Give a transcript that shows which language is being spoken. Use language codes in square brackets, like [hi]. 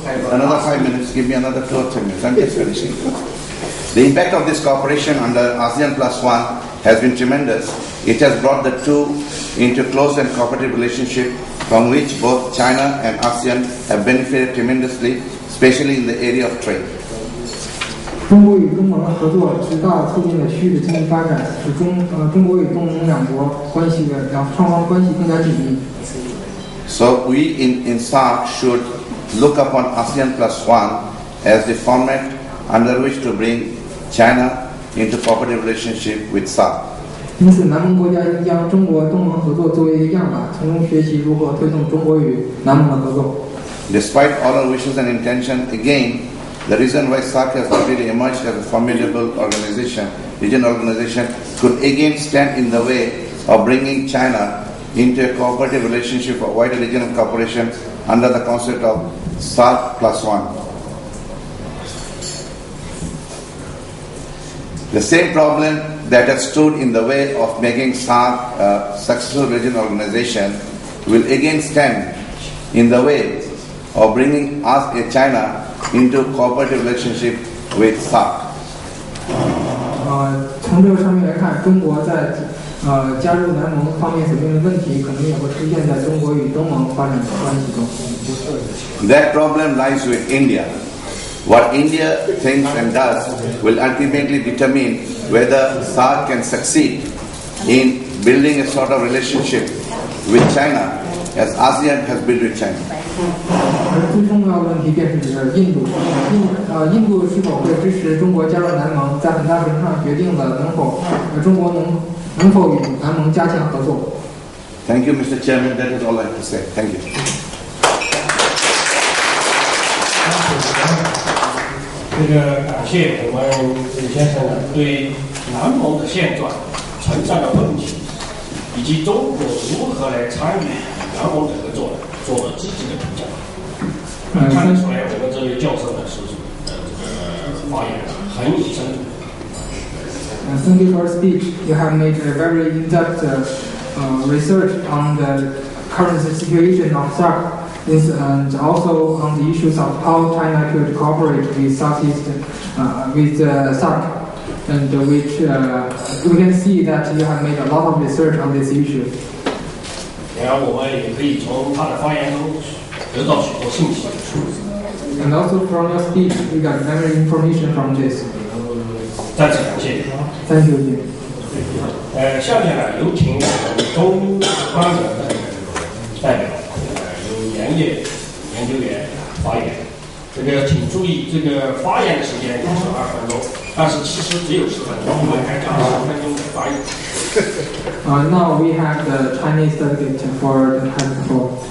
[en] Another 5 minutes, give me another 2 or 3 minutes. I'm just finishing. The impact of this cooperation under ASEAN+1 has been tremendous. It has brought the two into close and cooperative relationship from which both China and ASEAN have benefited tremendously, especially in the area of trade. [zh] 中国与东盟的合作极大促进了区域的经济发展，使中国与东盟两双方关系更加紧密。 [en] So we in SARC should look upon ASEAN+1 as the format under which to bring China into cooperative relationship with SARC. [zh] 因此，南盟国家应将中国东盟合作作为一个样板，从中学习如何推动中国与南盟的合作。 [en] Despite all our wishes and intention, again, the reason why SARC has already emerged as a formidable regional organization, could again stand in the way of bringing China into a cooperative relationship of wider regional cooperation under the concept of SARC+1. The same problem that has stood in the way of making SARC a successful regional organization will again stand in the way of bringing China into cooperative relationship with SARC. [zh] 从这个上面来看，中国在加入南盟方面所面临的问题，可能也会出现在中国与东盟发展的关系中。 [en] That problem lies with India. What India thinks and does will ultimately determine whether SARC can succeed in building a sort of relationship with China as ASEAN has built with China. [zh] 而最重要的问题便是印度是否会支持中国加入南盟，在很大程度上决定了中国能否与南盟加强合作。 [en] Thank you, Mr. Chairman. That is all I have to say. Thank you. [zh] 这个感谢我们李先生对南盟的现状、存在的问题，以及中国如何来参与南盟的合作做了积极的评价。看得出来，我们这位教授呢是这个发言很有深度。 [en] Thank you for your speech. You have made a very in-depth research on the current situation of SAARC, and also on the issues of how China could cooperate with Southeast, with SAARC, and which we can see that you have made a lot of research on this issue. [zh] 然后我们也可以从他的发言中得到许多信息。 [en] And also from your speech, we got many information from this. [zh] 再次感谢。 [en] Thank you, Jim. [zh] 下面呢，有请我们中方的代表，由盐业研究员发言。这个请注意，这个发言的时间是2分钟，但是其实只有10分钟，我们还讲10分钟的发言。 [en] Now we have the Chinese delegate for the floor.